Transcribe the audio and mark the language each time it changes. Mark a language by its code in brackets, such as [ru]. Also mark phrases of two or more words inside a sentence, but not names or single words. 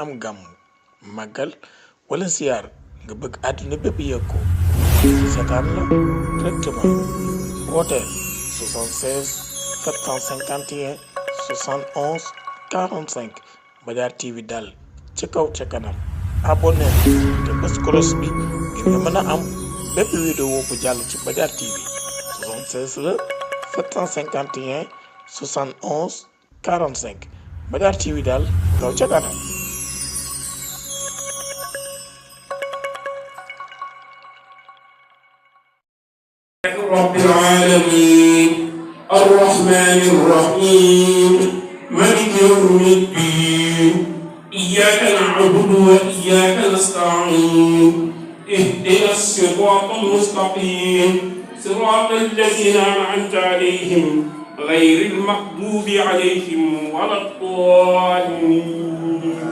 [wo] am gàmm màggal wala siyaar nga bëgg àdduna bépp yëg ko seetaan la directement wooteel 76 751 71 45 Mbadiar TV daal ci kaw ca kanam abonné te bés kolos bi ngir nga mën a am bépp vidéo bu jàll ci Mbadiar TV 76 la 751 71 45 Mbadiar TV daal kaw ca kanam. [ar] رب العالمين الرحمن الرحيم مالك يوم الدين إياك نعبد وإياك نستعين اهدنا الصراط المستقيم صراط الذين أنعمت عليهم غير المغضوب عليهم ولا الضالين